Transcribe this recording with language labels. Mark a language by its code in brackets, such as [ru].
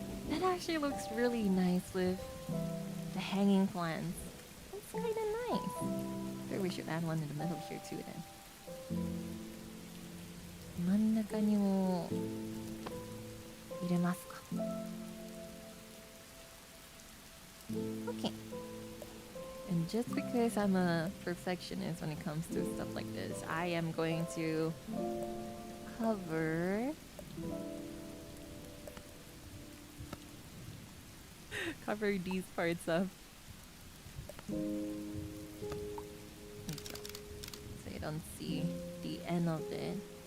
[en] That actually looks really nice with the hanging plants. That's kind of nice. Maybe we should add one in the middle here too then. [ja] 真ん中にも入れますか。 [en] Okay. And just because I'm a perfectionist when it comes to stuff like this, I am going to cover these parts up so you don't see the end of it.